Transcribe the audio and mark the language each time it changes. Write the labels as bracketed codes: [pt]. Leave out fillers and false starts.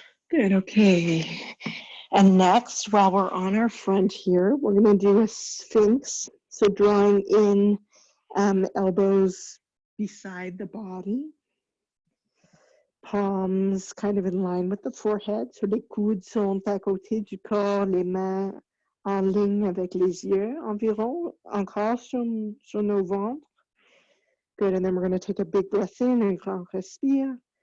[en] Good. Okay. And next, while we're on our front here, we're going to do a sphinx. So drawing in elbows beside the body. Palms kind of in line with the forehead. [fr] So les coudes sont à côté du corps, les mains en ligne avec les yeux environ, encore sur nos ventres. [en] Good, and then we're going to take a big breath in, [fr] un grand respire.